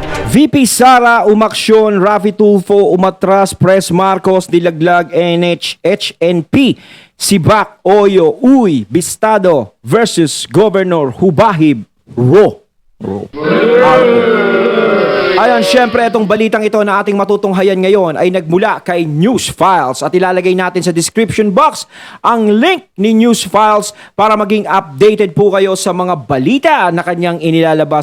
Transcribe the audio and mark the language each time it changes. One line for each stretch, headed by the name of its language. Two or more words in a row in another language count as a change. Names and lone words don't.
Filipino: VP Sara umaksyon, Raffy Tulfo umatras, Pres Marcos dilaglag, HNP, Sibak, Oyo, Uy, Bistado versus Governor Hubahib, Ro. Ayan, syempre itong balitang ito na ating matutunghayan ngayon ay nagmula kay News Files at ilalagay natin sa
English: description box
Filipino: ang link ni News Files para maging updated po kayo sa mga balita na kanyang inilalabas.